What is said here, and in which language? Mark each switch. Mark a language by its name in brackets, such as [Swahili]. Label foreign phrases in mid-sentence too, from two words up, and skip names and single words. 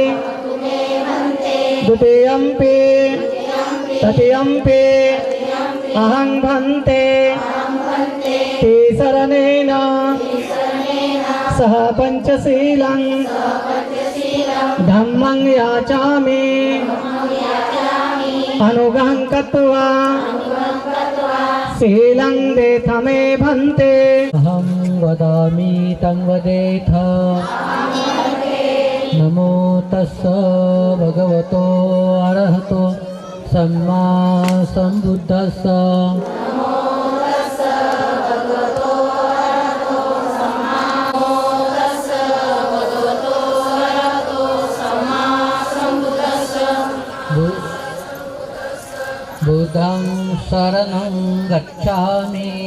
[Pali] द्वितीयंपि तृतीयंपि अहं भन्ते तीसरणेन सह पंचशीलं धम्मं याचामि अनुगं कृत्वा शीलं देथ मे भन्ते। अहं वदामि तं वदेथ। नमो तस्स भगवतो अरहतो सम्मा सम्बुद्धस्स। बुद्धं शरणं गच्छामि